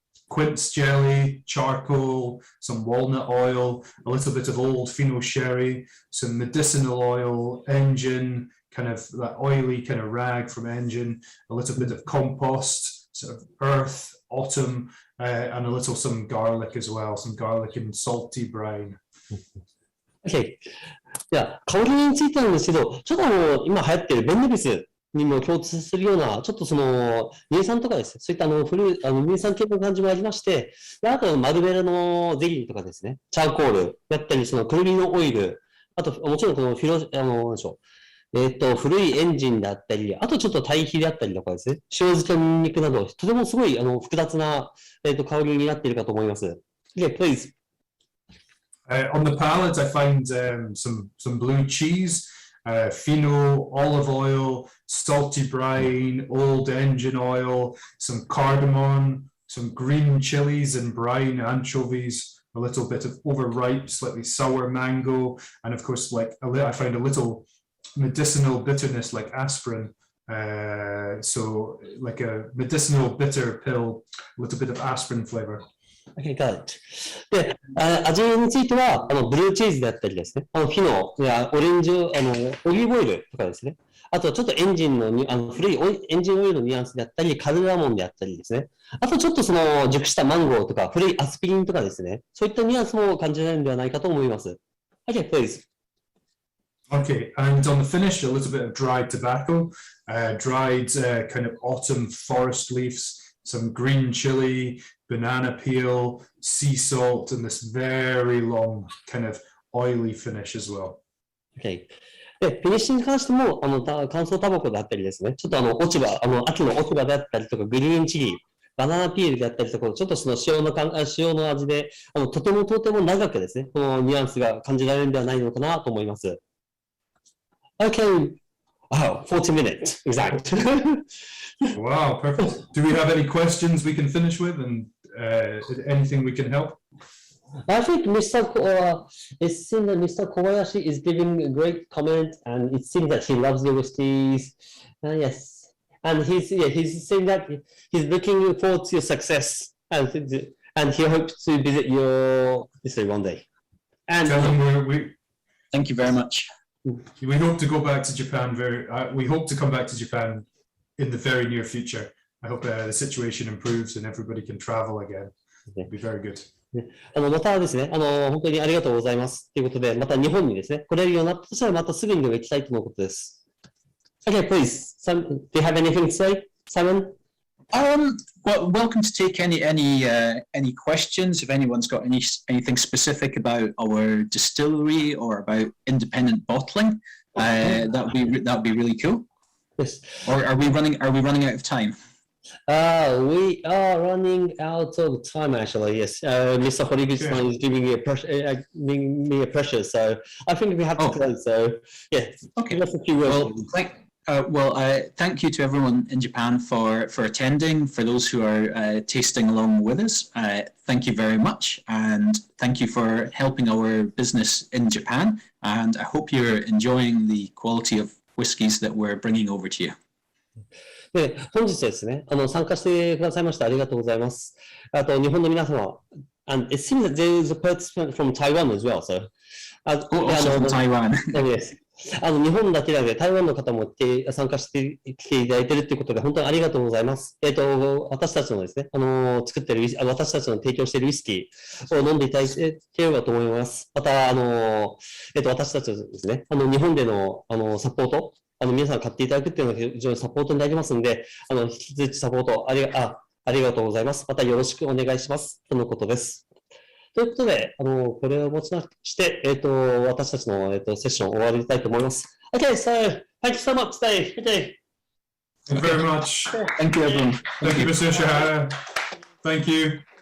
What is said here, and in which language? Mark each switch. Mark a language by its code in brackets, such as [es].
[en] Quince jelly, charcoal, some walnut oil, a little bit of old Fino sherry, some medicinal oil, engine, kind of that oily kind of rag from engine, a little bit of compost, sort of earth, autumn, and a little some garlic as well, some garlic and salty brine. Okay. [ja] じゃあ、香りについてなんですけど、ちょっと今流行っているベンネビスにも共通するような、ちょっと乳酸とかですね、そういった乳酸系の感じもありまして、であとマルベラのゼリーとかですね、チャーコールだったり、くるみのオイル、あともちろんなんでしょう、古いエンジンだったり、あとちょっと堆肥であったりとかですね、塩漬けニンニクなど、とてもすごい複雑な、香りになっているかと思います。 [en] Okay, please. On the palate, I find some blue cheese, Fino, olive oil, salty brine, old engine oil, some cardamom, some green chilies and brine, anchovies, a little bit of overripe, slightly sour mango, and of course, I find a little medicinal bitterness like aspirin. So like a medicinal bitter pill, a little bit of aspirin flavor. Okay, got it. [ja] で、味については、ブルーチーズであったりですね、フィノやオレンジ、オリーブオイルとかですね、あとちょっとエンジンの、古いエンジンオイルのニュアンスであったり、カルダモンであったりですね、あとちょっと熟したマンゴーとか、古いアスピリンとかですね、そういったニュアンスも感じられるのではないかと思います。 [en] Okay, please. Okay, and on the finish, a little bit of dried tobacco, dried kind of autumn forest leaves, some green chili, banana peel, sea salt, and this very long kind of oily finish as well. Okay. [ja] で、フィニッシュに関しても、乾燥タバコであったりですね、ちょっと落ち葉、秋の落ち葉であったりとか、グリーンチリー、バナナピールであったりとか、ちょっと塩の味で、とても長くですね、このニュアンスが感じられるんではないのかなと思います。 [en] Okay. Oh, 40 minutes, exact. Wow, perfect. Do we have any questions we can finish with, and anything we can help? I think it seems that Mr. Kobayashi is giving a great comment, and it seems that he loves the whiskeys. Yes, and he's saying that he's looking forward to your success, and he hopes to visit your distillery one day. And tell him thank you very much. We hope to go back to Japan we hope to come back to Japan in the very near future. I hope the situation improves and everybody can travel again. It'll be very good. [ja] またですね、本当にありがとうございます。ということで、また日本にですね、来れるようになったとしたら、またすぐにでも行きたいとのことです。 [en] Okay, please. Do you have anything to say, Simon? Well, welcome to take any questions. If anyone's got anything specific about our distillery or about independent bottling, that'd be really cool. Yes. Or are we running out of time? We are running out of time, actually. Yes, Mr. Horiguchi is giving me a pressure, so I think we have to close. So, yeah. Okay. Just a few words. Well, thank you to everyone in Japan for attending. For those who are tasting along with us, thank you very much, and thank you for helping our business in Japan. And I hope you're enjoying the quality of whiskies that we're bringing over to you. [ja] で、本日ですね、参加してくださいましてありがとうございます。あと、日本の皆様、 [en] and it seems that there is a participant from Taiwan as well, so. Also from Taiwan. Yes. [ja] 日本だけでなく台湾の方も参加してきていただいているということで、本当にありがとうございます。私たちのですね、作ってる私たちの提供しているウイスキーを飲んでいただければと思います。また、私たちのですね、日本での、サポート、皆さん買っていただくっていうのが非常にサポートになりますので、引き続きサポートありがとうございます。またよろしくお願いします。とのことです。ということで、これをもちまして、私たちの、セッションを終わりたいと思います。 [en] Okay, so, thank you so much today. Okay. Thank you very much. Thank you, everyone. Thank you, Mr. Ishihara. Thank you.